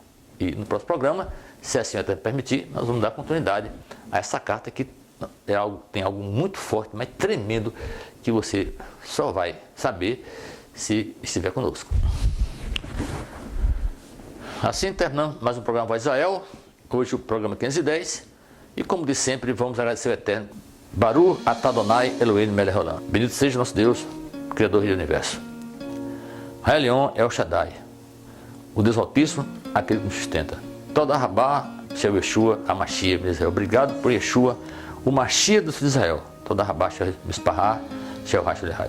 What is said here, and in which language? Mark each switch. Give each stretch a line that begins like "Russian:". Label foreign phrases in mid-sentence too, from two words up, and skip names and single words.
Portuguese: E no próximo programa Se assim até permitir, nós vamos dar continuidade a essa carta que tem algo muito forte, mas tremendo, que você só vai saber se estiver conosco. Assim terminamos mais um programa Voz de Israel, hoje o programa 510, e como de sempre, vamos agradecer ao Eterno.
Hebrew: ברוך אתה אדני אלהינו מלך העולם.
Portuguese: Bendito seja nosso Deus, Criador do Universo.
Hebrew: העליון אל שדי,
Portuguese: o Deus Altíssimo, aquele que nos sustenta.
Hebrew: תודה רבה, של ישוע,
Portuguese: a Mashiach de Israel. Obrigado por Yeshua, o Mashiach do filho de Israel.
Hebrew: תודה רבה, של משפחה, של השל.